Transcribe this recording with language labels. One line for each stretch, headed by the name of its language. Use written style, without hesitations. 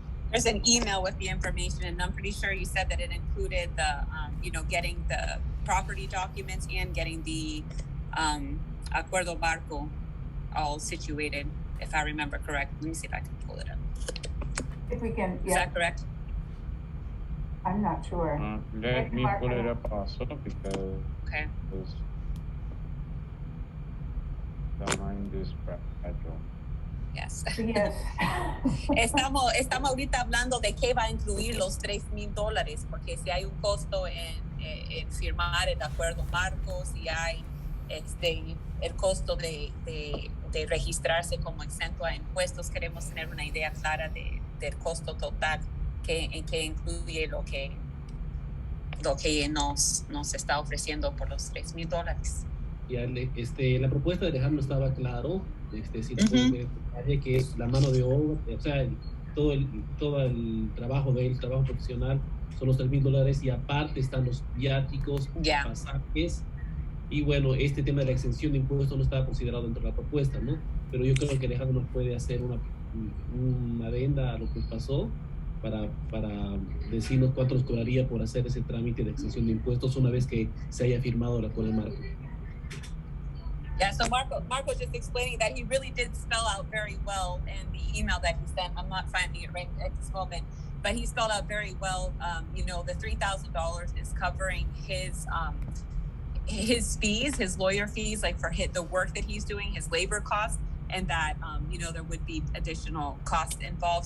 English: There's an email with the information, and I'm pretty sure you said that it included the, getting the property documents and getting the Acuerdo Barco all situated, if I remember correct. Let me see if I can pull it up. If we can, yeah. Is that correct? I'm not sure. Let me pull it up also because the mind is fragile. Yes. Yes.
Spanish: Estamos ahorita hablando de qué va a incluir los $3,000, porque si hay un costo en firmar el acuerdo marco, si hay el costo de registrarse como exento a impuestos, queremos tener una idea clara del costo total que incluye lo que nos está ofreciendo por los $3,000. Ya, la propuesta de Alejandro estaba claro, si pueden ver el detalle que es la mano de obra, o sea, todo el trabajo trabajo profesional son los $3,000 y aparte están los viáticos, pasajes, y bueno, este tema de la exención de impuestos no estaba considerado dentro de la propuesta, ¿no? Pero yo creo que Alejandro nos puede hacer una adenda a lo que pasó para decirnos cuánto nos cobraría por hacer ese trámite de exención de impuestos una vez que se haya firmado el acuerdo marco.
English: Yeah, so Marco's just explaining that he really did spell out very well in the email that he sent. I'm not finding it right at this moment, but he spelled out very well. The $3,000 is covering his fees, his lawyer fees, like for the work that he's doing, his labor costs, and that there would be additional costs involved.